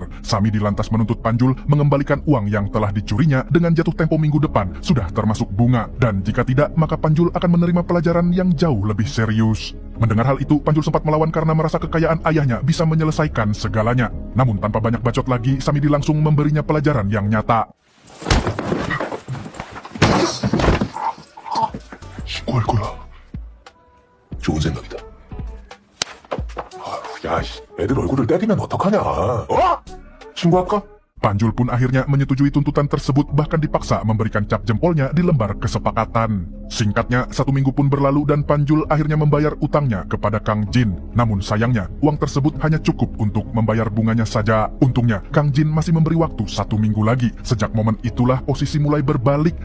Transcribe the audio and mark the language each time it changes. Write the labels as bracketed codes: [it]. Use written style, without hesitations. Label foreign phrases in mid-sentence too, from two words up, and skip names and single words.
[id] Samidi lantas menuntut Panjul mengembalikan uang yang telah dicurinya dengan jatuh tempo minggu depan, sudah termasuk bunga. Dan jika tidak, maka Panjul akan menerima pelajaran yang jauh lebih serius. Mendengar hal itu, Panjul sempat melawan karena merasa kekayaan ayahnya bisa menyelesaikan segalanya. Namun tanpa banyak bacot lagi, Samidi langsung memberinya pelajaran yang nyata. [ko] 신고할 거야. 좋은 생각이다. 야, 애들 얼굴을 때리면 어떡하냐? 신고할까? [id] Panjul pun akhirnya menyetujui tuntutan tersebut, bahkan dipaksa memberikan cap jempolnya di lembar kesepakatan. Singkatnya, 1 minggu pun berlalu dan Panjul akhirnya membayar utangnya kepada Kang Jin. Namun sayangnya, uang tersebut hanya cukup untuk membayar bunganya saja. Untungnya, Kang Jin masih memberi waktu 1 minggu lagi. Sejak momen itulah posisi mulai berbalik.